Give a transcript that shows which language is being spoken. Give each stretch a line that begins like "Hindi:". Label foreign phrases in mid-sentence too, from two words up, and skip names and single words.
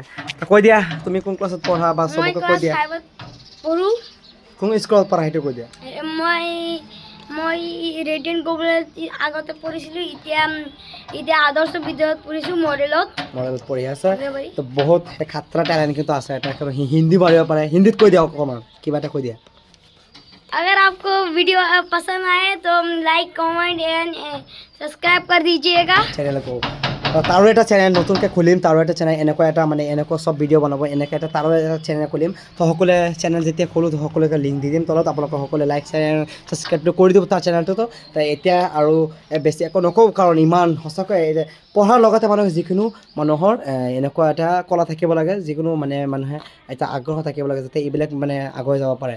Assamese: কৈ দিয়া তুমি কোন ক্লাছত পঢ়া, বা চবকে কৈ দিয়া কোন স্কুলত পঢ়া, সেইটো কৈ দিয়া। মই ৰেডিয়েণ্ট কলেজ আগতে পঢ়িছিলোঁ, এতিয়া আদৰ্শ বিদ্যালয়ত পঢ়িছোঁ, মডেলত পঢ়ি আছে। তো বহুত খাতৰা টেলেণ্ট কিন্তু আছে এটা, হিন্দী পাৰিব পাৰে, হিন্দীত কৈ দিয়া অকণমান, কিবা এটা কৈ দিয়া।
Hindi: अगर आपको वीडियो पसंद आए तो
English: like comment and subscribe
Hindi: कर दीजिएगा चैनल को।
Assamese: তাৰো এটা চেনেল নতুনকৈ খুলিম, তাৰো এটা চেনেল, এনেকুৱা এটা মানে এনেকুৱা চব ভিডিঅ' বনাব, এনেকৈ এটা তাৰো এটা চেনেল খুলিম। তো সকলোৱে চেনেল যেতিয়া খোলোঁ, সকলোকে লিংক দি দিম তলত, আপোনালোকে সকলোৱে
English: like channel
Assamese: ছাবস্ক্ৰাইবটো কৰি দিব তাৰ চেনেলটোতো। তো এতিয়া আৰু বেছি একো নকওঁ, কাৰণ ইমান সঁচাকৈ পঢ়াৰ লগতে মানুহে যিকোনো মানুহৰ এনেকুৱা এটা কলা থাকিব লাগে, যিকোনো মানে মানুহে এটা আগ্ৰহ থাকিব লাগে, যাতে এইবিলাক মানে আগুৱাই যাব পাৰে।